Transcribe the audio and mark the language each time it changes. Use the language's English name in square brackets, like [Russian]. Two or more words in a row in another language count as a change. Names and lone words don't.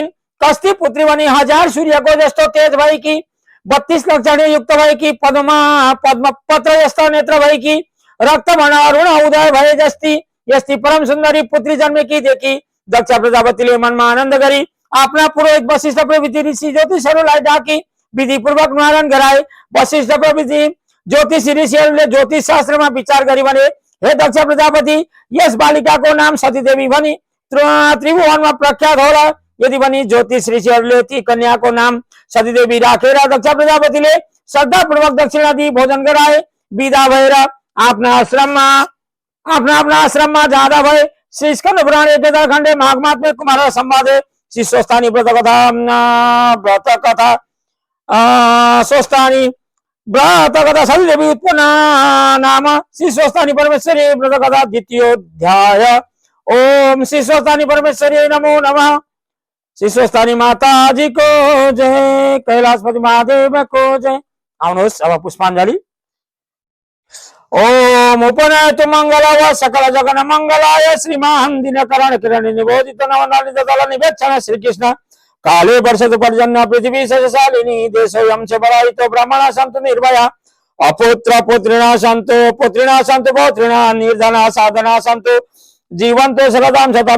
[Nepali] कस्ती पुत्री भनी 1000 सूर्यको जस्तो तेज भएकी, 32 लक्षण युक्त भएकी, पद्म पत्र जस्तो नेत्र भएकी, रक्त भन अरुण उदय भए जस्ती यस्ती परम सुन्दरी पुत्री जन्मेकी देखी दक्ष प्रजापतिले मनमा आनन्द गरी आफ्ना पुरोहित वशिष्ठ प्रभृति ऋषि ज्योतिषहरूलाई डाकी विधिपूर्वक न्वारण गराए। वशिष्ठ प्रभृति ज्योतिष ऋषिहरूले ज्योतिष शास्त्रमा विचार गरी भने हे दक्ष प्रजापति, यस बालिकाको नाम सतीदेवी भनी त्रिभुवनमा प्रख्यात होला। यदि भनी ज्योतिष ऋषिहरूले ती कन्याको नाम सतीदेवी राखेर दक्ष प्रजापतिले श्रद्धापूर्वक दक्षिणा दिई भोजन गराए। विदा भएर आफ्ना आश्रममा जाँदा भए। [Sanskrit] श्री स्कन्द पुराण 11 खण्डे माघ मात्मे कुमार संवादे श्री स्वस्थानी व्रत कथा सतीदेवी उत्पन्न नाम श्री स्वस्थानी परमेश्वरी व्रत कथा द्वितीयोध्याय। ओम श्री स्वस्थानी परमेश्वरी नमो नमः। [Nepali] श्री स्वस्थानी माता जी को जय, कैलाशपति महादेव को जय। आउनुहोस् अब पुष्पाञ्जली। [Sanskrit] ओम उपनयतु मंगलाय सकल जगन मंगलाय श्रीमान दिनकरण किरण निबोधित नवनलित दल निवेक्षण श्री कृष्ण काले वर्षतु पर्जन्य पृथ्वी सशालिनी देशोऽयं च बलायितो ब्राह्मणा सन्तु निर्भया अपुत्र पुत्रिणा सन्तु पौत्रिणा निर्धना साधना सन्तु जीवन्तो शरदां शतम्।